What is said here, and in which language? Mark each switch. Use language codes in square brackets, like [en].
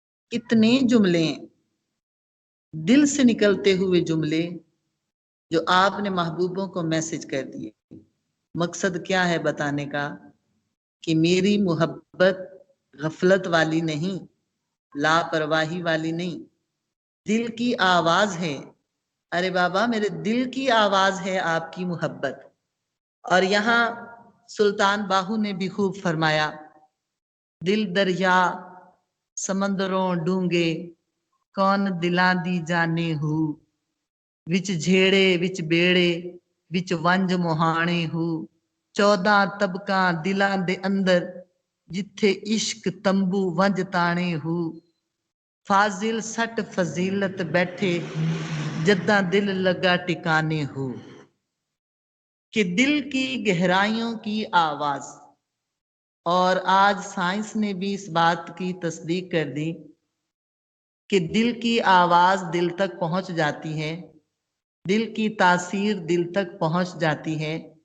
[ur] کتنے جملے ہیں، دل سے نکلتے ہوئے جملے جو آپ نے محبوبوں کو میسج کر دیے. مقصد کیا ہے بتانے کا؟ کہ میری محبت غفلت والی نہیں، لاپرواہی والی نہیں، دل کی آواز ہے. ارے بابا میرے دل کی آواز ہے آپ کی محبت. اور یہاں سلطان باہو نے بھی خوب فرمایا، [pa] دل دریا سمندروں ڈونگے کون دلاں دی جانے ہو، وچ جھیڑے وچ بیڑے وچ ونج موہانے ہو، 14 طبقاں دلاں دے اندر جتھے عشق تمبو ونج تانے ہو، فاضل سٹ فضیلت بیٹھے جداں دل لگا ٹکانے ہو. [ur] کہ دل کی گہرائیوں کی آواز. اور آج سائنس نے بھی اس بات کی تصدیق کر دی کہ دل کی آواز دل تک پہنچ جاتی ہے، دل کی تاثیر دل تک پہنچ جاتی ہے.